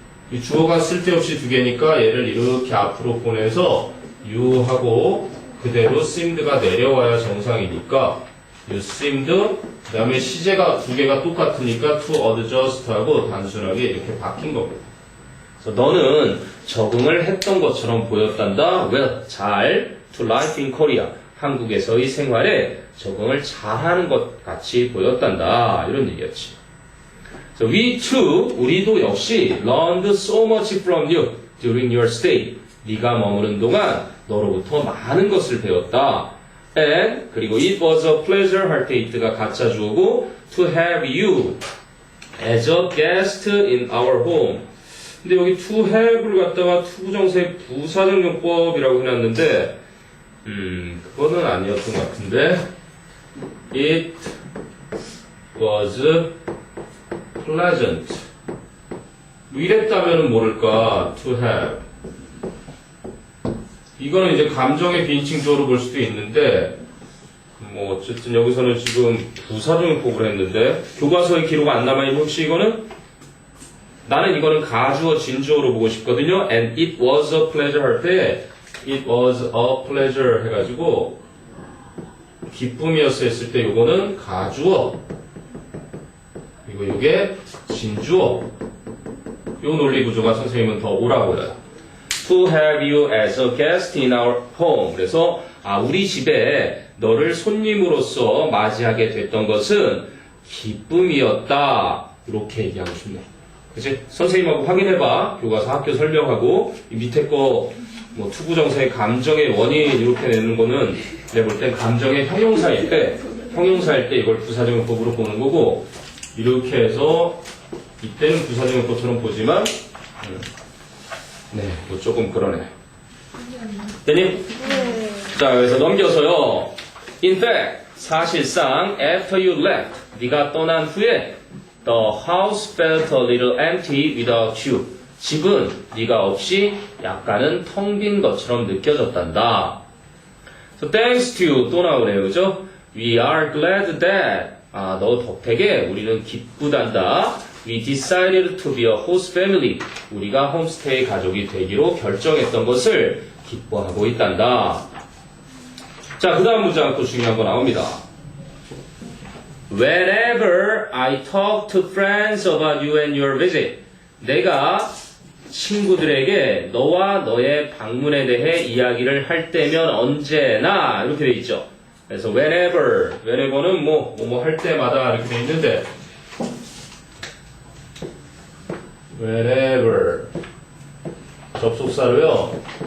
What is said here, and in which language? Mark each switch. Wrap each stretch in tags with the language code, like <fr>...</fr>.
<ko>이 주어가 쓸데없이 두 개니까 얘를 이렇게 앞으로 보내서 you 하고 그대로 seemed가 내려와야 정상이니까</ko> <en>you seemed</en> <ko>그 다음에 시제가 두 개가 똑같으니까</ko> <en>to adjust</en> <ko>하고 단순하게 이렇게 바뀐 겁니다. 그래서 너는 적응을 했던 것처럼 보였단다.</ko> <en>Well,</en> <ko>잘</ko> <en>to life in Korea.</en> <ko>한국에서의 생활에 적응을 잘하는 것 같이 보였단다. 이런 얘기였지.</ko> <en>So we too,</en> <ko>우리도 역시</ko> <en>learned so much from you during your stay.</en> <ko>네가 머무른 동안 너로부터 많은 것을 배웠다.</ko> <en>And</en> <ko>그리고</ko> <en>it was a pleasure</en> <ko>할 때</ko> <en>it가</en> <ko>가짜 주어고</ko> <en>to have you as a guest in our home.</en> <ko>근데 여기</ko> <en>to have</en> <ko>를 갖다가 투부정사의 부사적용법이라고 해놨는데 그거는 아니었던 것 같은데</ko> <en>it was pleasant</en> <ko>뭐 이랬다면 모를까 to have 이거는 이제 감정의 비인칭적으로 볼 수도 있는데 뭐 어쨌든 여기서는 지금 부사적용법을 했는데 교과서에 기록 안 남아있는 혹시 이거는? 나는 이거는 가주어 진주어로 보고 싶거든요.</ko> <en>And it was a pleasure</en> <ko>할 때</ko> <en>it was a pleasure</en> <ko>해가지고 기쁨이었어 했을 때 요거는 가주어 그리고 요게 진주어 요 논리 구조가 선생님은 더 옳아 보여요.</ko> <en>To have you as a guest in our home.</en> <ko>그래서 우리 집에 너를 손님으로서 맞이하게 됐던 것은 기쁨이었다. 이렇게 얘기하고 싶네. 그치? 선생님하고 확인해봐. 교과서 학교 설명하고 이 밑에 거 뭐 투부정사의 감정의 원인 이렇게 내는 거는 내가 볼 땐 감정의 형용사일 때 이걸 부사적용법으로 보는 거고 이렇게 해서 이때는 부사적용법처럼 보지만 네, 뭐 조금 그러네. 됐니? 자, 그래서 넘겨서요.</ko> <en>In fact,</en> <ko>사실상</ko> <en>after you left,</en> <ko>네가 떠난 후에</ko> <en>the house felt a little empty without you.</en> <ko>집은 네가 없이 약간은 텅 빈 것처럼 느껴졌단다.</ko> <en>So thanks to you</en> <ko>또 나오네요, 그죠?</ko> <en>We are glad that</en> <ko>너 덕택에 우리는 기쁘단다.</ko> <en>We decided to be a host family.</en> <ko>우리가 홈스테이 가족이 되기로 결정했던 것을 기뻐하고 있단다. 자, 그 다음 문장 또 중요한 거 나옵니다.</ko> <en>Whenever I talk to friends about you and your visit.</en> <ko>내가 친구들에게 너와 너의 방문에 대해 이야기를 할 때면 언제나 이렇게 돼 있죠. 그래서 whenever는 뭐 할 때마다 이렇게 돼 있는데 whenever 접속사로요.</ko>